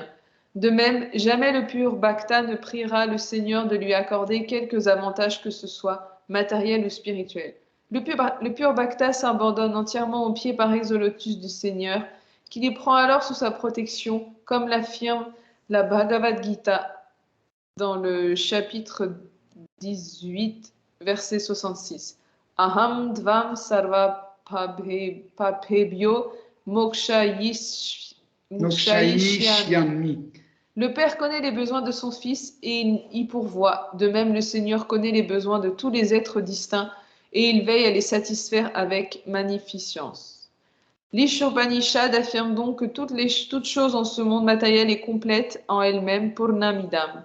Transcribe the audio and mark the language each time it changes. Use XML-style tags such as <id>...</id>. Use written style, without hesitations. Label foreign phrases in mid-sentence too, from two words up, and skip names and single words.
<fr>De même, jamais le pur Bhakta ne priera le Seigneur de lui accorder quelques avantages que ce soit, matériels ou spirituels. Le pur Bhakta s'abandonne entièrement aux pieds pareils au lotus du Seigneur, qui les prend alors sous sa protection, comme l'affirme la Bhagavad Gita dans le chapitre 18, verset 66.</fr> <sa>अहम् द्वम् सर्व पापेभ्यो मोक्षयिष्यामि.</sa> <fr>Le Père connaît les besoins de son Fils et il y pourvoit. De même, le Seigneur connaît les besoins de tous les êtres distincts et il veille à les satisfaire avec magnificence. L'Ishopanishad affirme donc que toute chose en ce monde matériel est complète en elle-même pour Namidam.</fr>